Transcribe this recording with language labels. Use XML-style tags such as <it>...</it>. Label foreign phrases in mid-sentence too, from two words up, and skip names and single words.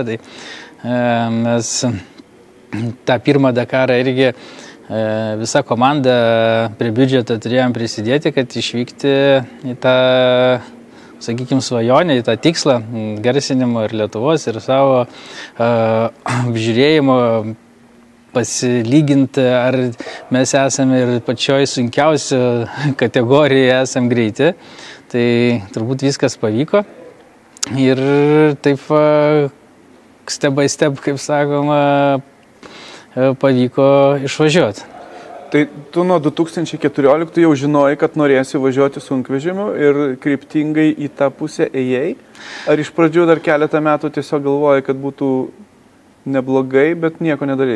<lt>Tai mes tą pirmą Dakarą irgi visa komanda prie biudžeto turėjom prisidėti, kad išvykti į tą, sakykime, svajonę, į tą tikslą garsinimo ir Lietuvos ir savo apžiūrėjimo, pasilyginti, ar mes esame ir pačioj sunkiausių kategorijoje esam greiti. Tai turbūt viskas pavyko ir taip</lt> <en>step by step,</en> <lt>kaip sakoma, pavyko išvažiuoti. Tai tu nuo 2014 jau žinojai, kad norėsi važiuoti sunkvežimiu ir kryptingai į tą pusę ėjai? Ar iš pradžių dar keletą metų tiesiog galvojai, kad būtų neblogai, bet nieko nedarėjai?</lt>